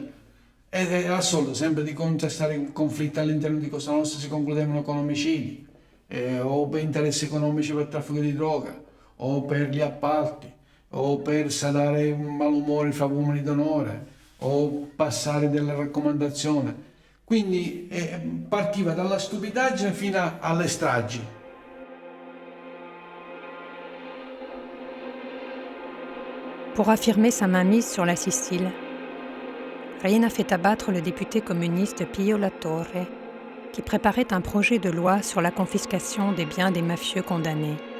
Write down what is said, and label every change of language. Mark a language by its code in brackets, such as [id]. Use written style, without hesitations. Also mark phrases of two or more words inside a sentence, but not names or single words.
[it] Ed era al solito sempre di contrastare i conflitti all'interno di Cosa Nostra, si concludevano con omicidi, o per interessi economici, per traffico di droga, o per gli appalti, o per sanare un malumore fra uomini d'onore, o passare delle raccomandazioni. Quindi partiva dalla stupidaggine fino alle stragi. [fr] Pour affirmer sa mainmise sur la Sicile, Riina fait abattre le député communiste Pio La Torre, qui préparait un projet de loi sur la confiscation des biens des mafieux condamnés.